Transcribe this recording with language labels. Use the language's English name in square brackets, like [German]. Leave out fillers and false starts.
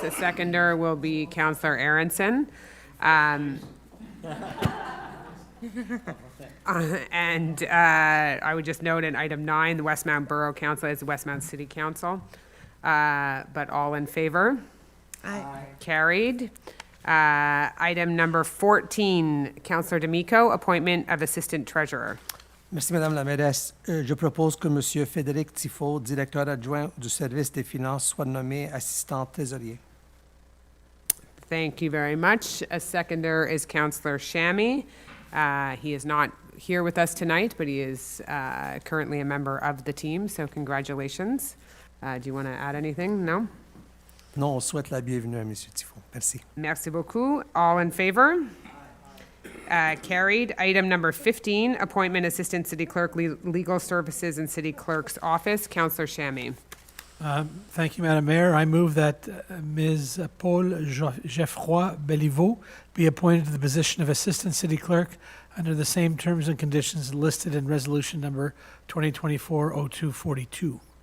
[English] The seconder will be Councillor Aronson. And I would just note in item 9, the Westmount Borough Council is the Westmount City Council. But all in favor? Aye. Carried. Item number 14, Councillor D'Amico, appointment of Assistant Treasurer. [French] Merci, Madame la mairesse. Je propose que Monsieur Frédéric Tifo, directeur adjoint du service des finances, soit nommé assistant trésorier. [English] Thank you very much. A seconder is Councillor Shammy. He is not here with us tonight, but he is currently a member of the team, so congratulations. Do you want to add anything? No? [French] Non, on souhaite la bienvenue à Monsieur Tifo. Merci. Merci beaucoup. [English] All in favor? Carried. Item number 15, appointment Assistant City Clerk, Legal Services and City Clerk's Office. Councillor Shammy. Thank you, Madam Mayor. I move that Ms. Paul Geoffroy Belliveau be appointed to the position of Assistant City Clerk under the same terms and conditions listed in Resolution Number 2024-0242.